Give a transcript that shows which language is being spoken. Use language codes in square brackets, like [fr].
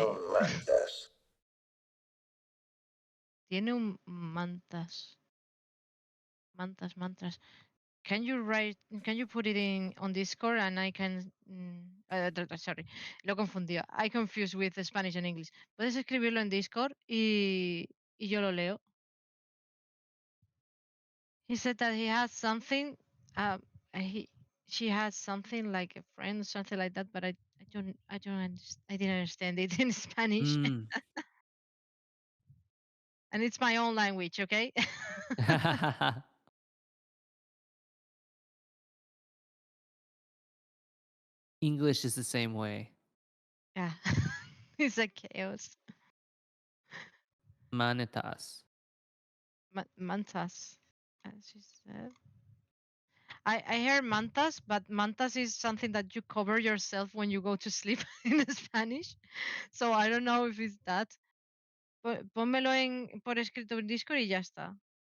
[es] un mantas. Tiene un mantas. Mantas, mantras. [en] Can you write? Can you put it in on Discord and I can? Sorry, [es] lo confundió. [en] I confused with Spanish and English. [es] Puedes escribirlo en Discord y yo lo leo. [en] He said that he has something. Uh, he she has something like a friend or something like that, but I didn't understand it in Spanish, Mm. and it's my own language. Okay. English is the same way. Yeah, it's a chaos. [es] Manetas. [en] Mantas, as she said. I hear mantas, but mantas is something that you cover yourself when you go to sleep in Spanish. So I don't know if it's that. [es] Pónmelo por escrito en Discord y ya está.